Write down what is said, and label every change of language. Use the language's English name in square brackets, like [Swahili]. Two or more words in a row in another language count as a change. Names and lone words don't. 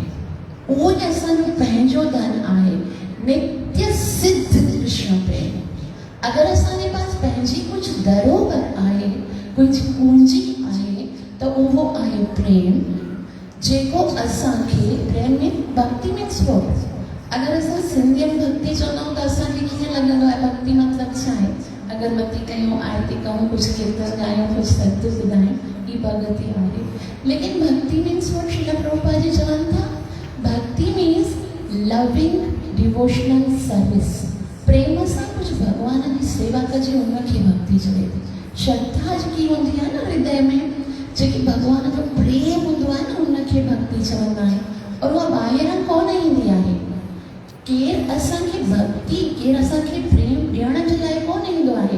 [Sindhi] उहो ई असांजो पंहिंजो धन आहे, नित्य सिद्ध कृष्ण प्रेम। अगरि असांजे पास पंहिंजी कुझु धरोहर आहे, कुझु पूंजी आहे, त उहो आहे प्रेम, जेको असांखे प्रेम में भक्ति में छो। अगरि असां सिंधीअ में भक्ति चवंदा आहियूं त असांखे कीअं लॻंदो आहे भक्ति मतिलबु छा आहे? अगरबत्ती कयूं, आरती कयूं, कुझु कीर्तन ॻायूं, कुझु सत्य ॿुधायूं, ई भक्ति आहे। लेकिन भक्ति [English] means what [Sindhi] श्रील प्रभुपाद जी चवनि था, भक्ति [English] means loving devotional service. [Sindhi] प्रेम सां कुझु भगवान जी सेवा कजे, उनखे भक्ति चवे थी। श्रद्धा जेकी हूंदी आहे न हृदय में, जेकी भगवान जो प्रेम हूंदो आहे न, उनखे भक्ति चवंदा आहिनि। और उहा ॿाहिरां कोन ईंदी आहे। केरु असांखे भक्ति, केरु असांखे प्रेम ॾियण जे लाइ कोन ईंदो आहे।